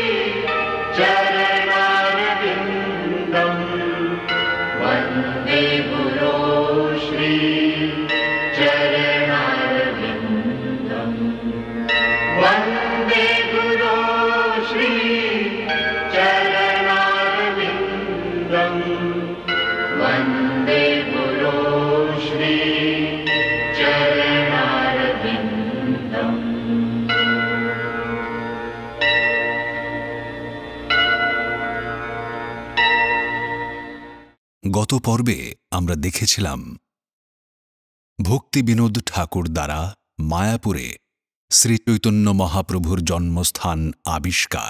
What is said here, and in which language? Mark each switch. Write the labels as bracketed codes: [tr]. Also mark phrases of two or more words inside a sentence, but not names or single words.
[sa] चरणारविन्दम् वन्दे गुरो श्री चरणारविन्दम् वन्दे गुरो श्री चरणारविन्दम् वन्दे गुरो श्री चरणारविन्दम्। [bn] গত পর্বে আমরা দেখেছিলাম ভক্তি বিনোদ ঠাকুর দ্বারা মায়াপুরে শ্রীচৈতন্য মহাপ্রভুর জন্মস্থান আবিষ্কার।